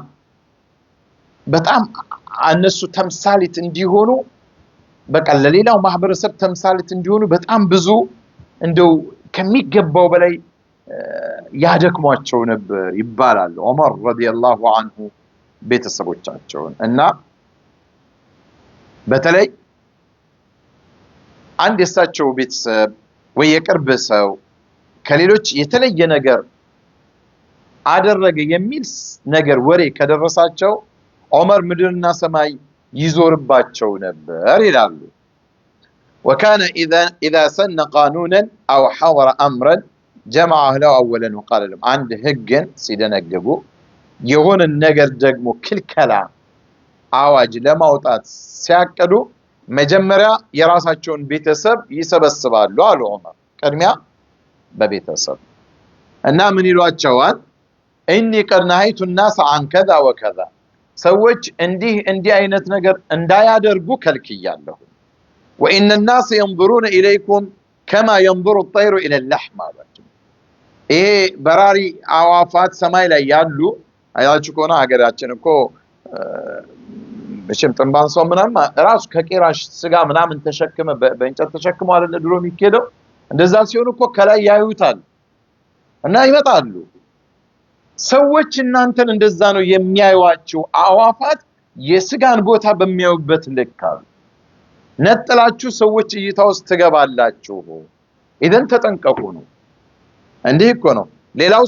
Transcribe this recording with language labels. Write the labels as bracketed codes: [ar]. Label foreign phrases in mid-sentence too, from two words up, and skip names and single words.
[am] በጣም እነሱ ተምሳሌት እንዲሆኑ በቃ ለሌላው ማህበረሰብ ተምሳሌት እንዲሆኑ በጣም ብዙ እንደው ከሚገባው በላይ ያደክሟቸው ነበር ይባላል ዑመር [ar] رضي الله عنه [am] ቤተሰቦቻቸውን እና በተለይ አንድ የሳቸው ቤተሰብ ወይ የቅርብ ሰው ከሌሎች የተለየ ነገር አደረገ የሚል ነገር ወሬ ከደረሳቸው ዑመር ምድርና ሰማይ ይዞርባቸው ነበር ይላሉ [ar] وكان اذا سن قانونا او حضر امرا جمع اهله اولا وقال لهم عند [am] ህግን ሲደነግጉ የሆነ ነገር ደግሞ ክልከላ አዋጅ ለማውጣት ሲያቀዱ መጀመሪያ የራሳቸውን ቤተሰብ ይሰበስባሉ አሉ ዑመር ቅድሚያ በቤተሰብ እና ምን ይሏቸዋል [ar] اني قد نهيت الناس عن كذا وكذا [am] ሰዎች እንዲህ አይነት ነገር እንዳያደርጉ ከልክያለሁ [ar] وان الناس ينظرون اليكم كما ينظر الطير الى اللحم [am] አላቸው ይሄ በራሪ አዋፋት ሰማይ ላይ ያሉ አያችሁ ኮና ሀገራችን እኮ በሽም ጥንባንሶ ምናምን ራሱ ከቄራሽ ስጋ ምናምን ተሸክመ በእንጨት ተሸክሞ አይደል ድሮ የሚከደው እንደዛ ሲሆን እኮ ከላይ ያዩታል እና ይመጣሉ ሰዎች እናንተን እንደዛ ነው የሚያዩዋችሁ አዋፋት የስጋን ቦታ በሚያዩበት ልካሉ ነጥላችሁ ሰዎች እይታ ውስጥ ትገባላችሁ ኢደን ተጠንቀቁ ነው እንዴ እኮ ነው ሌላው